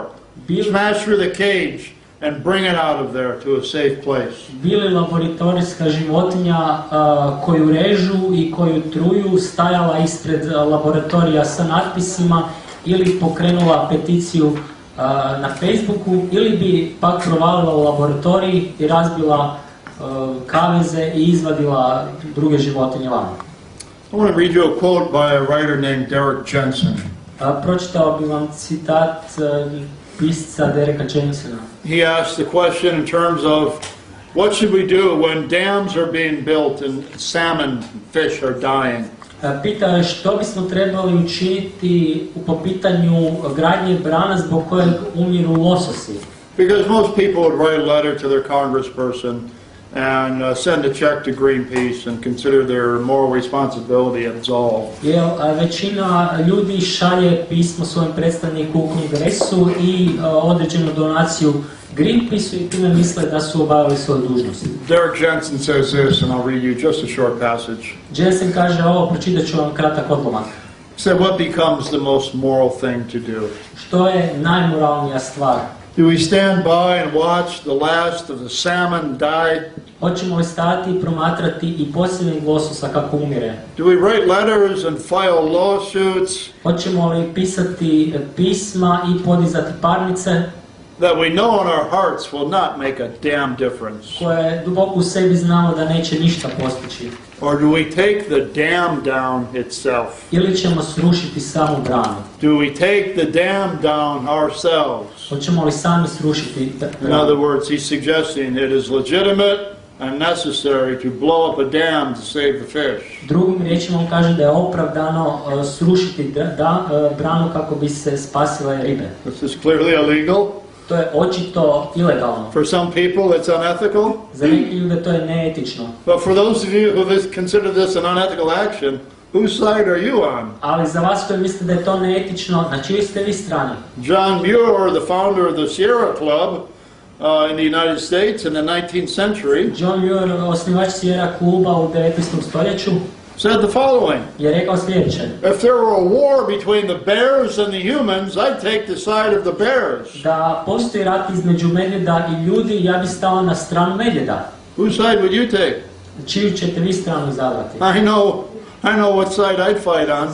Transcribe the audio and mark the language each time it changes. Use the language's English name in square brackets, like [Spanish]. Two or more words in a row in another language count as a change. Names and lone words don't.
[English] Smash through the cage and bring it out of there to a safe place. [Croatian] Bili laboratorijska životinja koju režu i koju truju stajala ispred laboratorija sa natpisima ili pokrenula peticiju na Facebooku, ili bi pak provalila u laboratoriji i razbila kaveze i izvadila druge životinje van. [English] I want to read you a quote by a writer named Derek Jensen. [Croatian] Pročitao bi vam citat pisca Dereka Jensena. [English] He asked the question in terms of what should we do when dams are being built and salmon fish are dying. [Croatian] Pitao je što bismo trebali učiniti po pitanju gradnje brana zbog kojeg umiru lososi. [English] Because most people would write a letter to their congressperson and send a check to Greenpeace and consider their moral responsibility absolved. [Croatian] Većina ljudi šalje pismo svojem predstavniku u kongresu i određenu donaciju Greenpeaceu i time misle da su obavili svoju dužnost. [English] Derek Jensen says this, and I'll read you just a short passage. [Croatian] Jensen kaže ovo, pročitat ću vam kratak odlomak. [English] He said, what becomes the most moral thing to do? [Croatian] Što je najmoralnija stvar? [English] Do we stand by and watch the last of the salmon die? [Croatian] Hoćemo li stati i promatrati i posljednjeg lososa kako umire? [English] Do we write letters and file lawsuits [Croatian] Hoćemo li pisati pisma i podizati parnice [English] that we know in our hearts will not make a damn difference? [Croatian] koje duboko u sebi znamo da neće ništa postići? [English] Or do we take the dam down itself? [Croatian] Ili ćemo srušiti samu branu? [English] Do we take the dam down ourselves? [Croatian] Hoćemo li sami srušiti [English] In [Croatian] branu? [English] other words, he's suggesting it is legitimate and necessary to blow up a dam to save the fish. [Croatian] Drugim riječima on kaže da je opravdano srušiti branu kako bi se spasile ribe. [English] This is clearly illegal. [Croatian] To je očito ilegalno. [English] For some people, it's unethical. [Croatian] Za neke ljude to je neetično. [English] But for those of you who consider this an unethical action, whose side are you on? [Croatian] Ali za vas koji mislite da je to neetično, na čijoj ste vi strani? [English] John Muir, the founder of the Sierra Club in the United States in the 19th century, [Croatian] John Muir, osnivač Sierra kluba u 19. stoljeću, [English] said the following: [Croatian] je rekao sljedeće. [English] if there were a war between the bears and the humans, I'd take the side of the bears. [Croatian] Da postoji rat između medvjeda i ljudi, ja bih stao na stranu medvjeda. [English] Whose side would you take? [Croatian] Čiju ćete vi stranu izabrati? [English] I know what side I'd fight on.